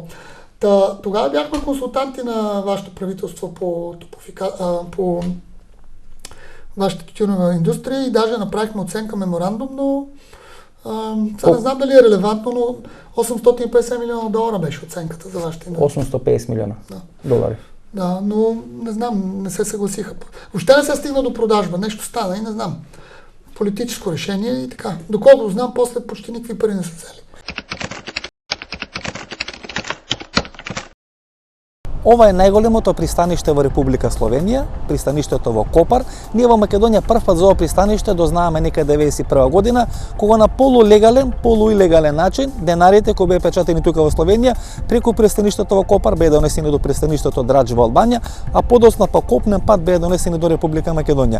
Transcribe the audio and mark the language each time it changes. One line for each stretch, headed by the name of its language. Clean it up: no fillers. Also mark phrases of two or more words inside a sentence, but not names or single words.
Bulgarian: Тогава бяхме консултанти на вашето правителство по вашата тютюнова индустрия и даже направихме оценка меморандум, но Сега не знам дали е релевантно, но 850 милиона долара беше оценката за вашите инвестиции. 850 милиона долари. Да, но не знам, не се съгласиха. Въобще не се стигна до продажба, нещо стана и не знам. Политическо решение и така. Доколкото знам, после почти никакви пари не са взели.
Macedonian: Ова е најголемото пристаниште во Република Словенија, пристаништето во Копар. Ние во Македонија прв пат за ова пристаниште дознаваме некаде 91 година, кога на полулегален, полуилегален начин денарите кои беа печатени тука во Словенија преку пристаништето во Копар беа донесени до пристаништето Драч во Албанија, а подоцна по копнен пат беа донесени до Република Македонија.